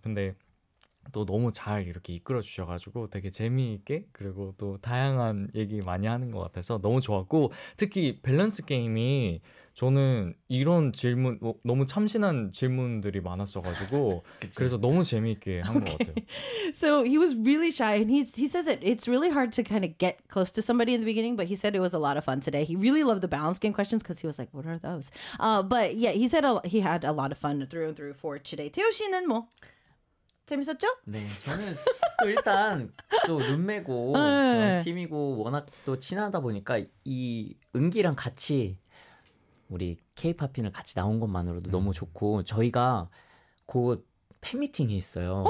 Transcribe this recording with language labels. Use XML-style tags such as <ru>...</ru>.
<ko>근데 또 너무 잘 이렇게 이끌어 주셔가지고 되게 재미있게 그리고 또 다양한 얘기 많이 하는 것 같아서 너무 좋았고 특히 밸런스 게임이 저는 이런 질문 너무 참신한 질문들이 많았어가지고 그래서 너무 재미있게 한 것 같아요.</ko> <en>So he was really shy, and he says that it's really hard to kind of get close to somebody in the beginning, but he said it was a lot of fun today. He really loved the balance game questions because he was like, "What are those?" But yeah, he said he had a lot of fun through and through for today.</en> <ko>태호 씨는 뭐? 재밌었죠? 네, 저는 또 일단 또 룸메고 팀이고 워낙 또 친하다 보니까 이 은기랑 같이 우리 K-POP인을 같이 나온 것만으로도 너무 좋고 저희가 곧 팬미팅이 있어요.</ko>